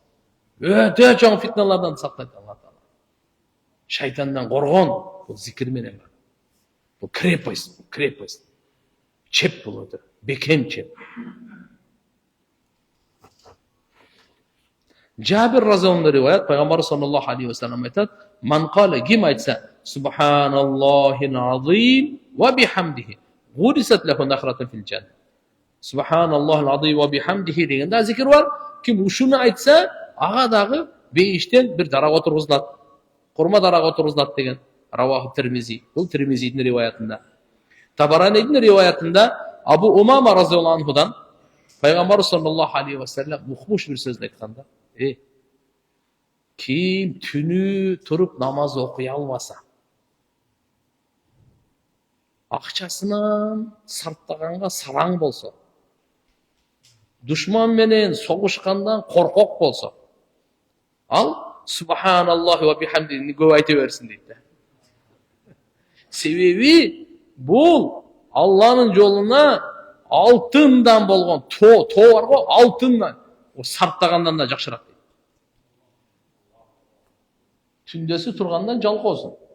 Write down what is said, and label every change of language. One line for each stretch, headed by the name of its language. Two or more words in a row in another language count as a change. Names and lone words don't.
Kyrgyz: Өтө чоң фитналардан сактайт Алла Таала. Шайтандан коргон бул зикир менен. Бул крепость. Чеп бул өтө. Бекем чеп. Жабир разияллаху риваят, пайгамбар
Arabic: صلى الله عليه وسلم
Kyrgyz: айтат:
Arabic: "من قال
Kyrgyz: ким айтса,
Arabic: سبحان الله العظيم وبحمده غرست له نخلة في الجنة." سبحان الله العظيم وبحمده
Kyrgyz: деген зикир бар. Ким ушуну айтса, ага дагы бейиштен бир дарак отургузулат. Курма дарак отургузулат деген. Раваху Тирмизи. Бул Тирмизидин риваятында. Табаранидин риваятында Абу Умама разияллаху анхудан пайгамбар
Arabic: صلى الله عليه وسلم
Kyrgyz: мухмуш бир сөздү айтканда: Ким түнү туруп намаз окуй албаса, акчасынан сарптаганга сараң болсо, душман менен согушкандан коркок болсо, ал
Arabic: سبحان الله وبحمده
Kyrgyz: көп айта берсин дейт. Себеби бул Алланын жолуна алтындан болгон тоо бар го, алтындан, о сарптагандан да жакшыраак. Түндөсү тургандан жалкоосун.